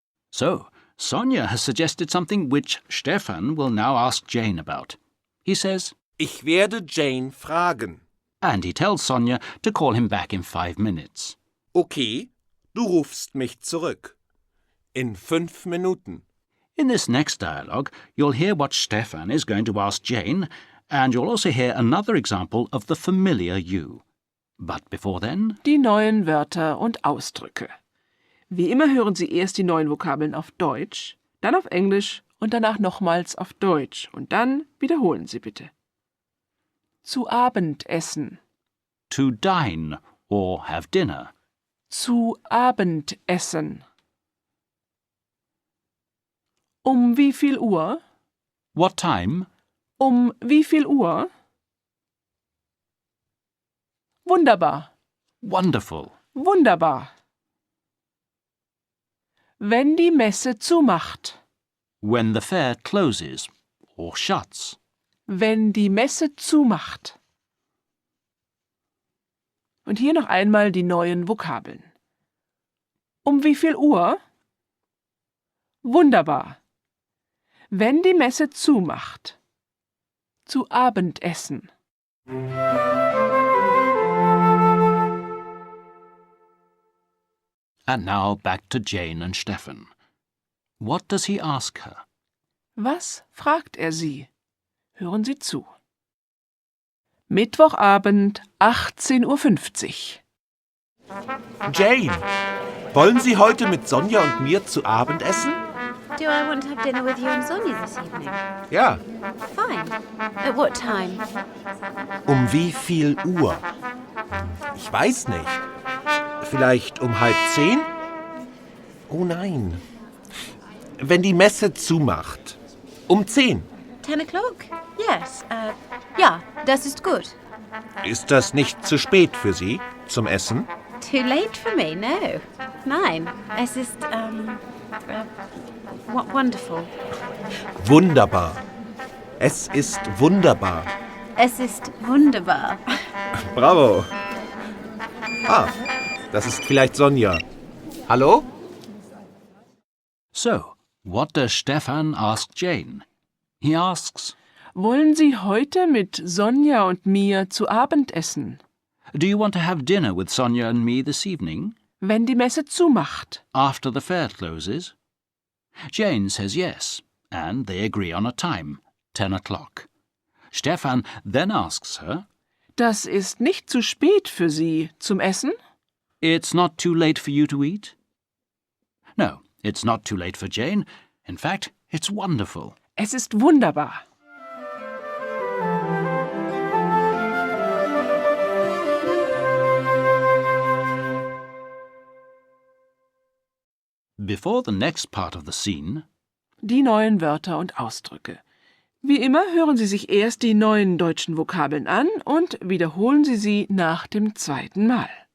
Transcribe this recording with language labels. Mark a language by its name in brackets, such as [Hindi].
[English] So, Sonia has suggested something which Stefan will now ask Jane about. He says, [German] Ich werde Jane fragen. [English] and he tells Sonia to call him back in 5 minutes. [German] Okay, du rufst mich zurück. In 5 Minuten. [English] In this next dialogue, you'll hear what Stefan is going to ask Jane, and you'll also hear another example of the familiar you. But before then, [German] Die neuen Wörter und Ausdrücke. Wie immer hören Sie erst die neuen Vokabeln auf Deutsch, dann auf Englisch und danach nochmals auf Deutsch. Und dann wiederholen Sie bitte. Zu Abend essen. [English] to dine or have dinner. [German] Zu Abend essen. Um wie viel Uhr? [English] What time? [German] Um wie viel Uhr? Wunderbar, [English] Wonderful. [German] wunderbar. Wenn die Messe zumacht. [English] When the fair closes or shuts. [German] Wenn die Messe zumacht. Und hier noch einmal die neuen Vokabeln. Um wie viel Uhr? Wunderbar. Wenn die Messe zumacht. Zu Abendessen. [English] And now back to Jane and Stefan. What does he ask her? [German] Was fragt er sie? Hören Sie zu. Mittwochabend, 18:50 Uhr. Jane, wollen Sie heute mit Sonja und mir zu Abend essen? [English] Do I want to have dinner with you and Sonia this evening? [German] Ja. [English] Fine. At what time? [German] Um wie viel Uhr? Ich weiß nicht. Vielleicht um 9:30? Oh nein. Wenn die Messe zumacht. Um 10. [English] 10 o'clock? Yes. [German] Ja, das ist gut. Ist das nicht zu spät für Sie zum Essen? [English] Too late for me? No. [German] Nein. Es ist, [English] wonderful. [German] Wunderbar. Es ist wunderbar. Es ist wunderbar. Bravo. Ah, das ist vielleicht Sonja. Hallo? [English] So, what does Stefan ask Jane? He asks, [German] Wollen Sie heute mit Sonja und mir zu Abend essen, [English] do you want to have dinner with Sonia and me this evening, [German] wenn die Messe zumacht? [English] after the fair closes? Jane says yes, and they agree on a time, 10 o'clock. Stefan then asks her, [German] Das ist nicht zu spät für Sie zum Essen? [English] it's not too late for you to eat? No, it's not too late for Jane. In fact, it's wonderful. [German] Es ist wunderbar. [English] Before the next part of the scene, [German] Die neuen Wörter und Ausdrücke. Wie immer hören Sie sich erst die neuen deutschen Vokabeln an und wiederholen Sie sie nach dem zweiten Mal.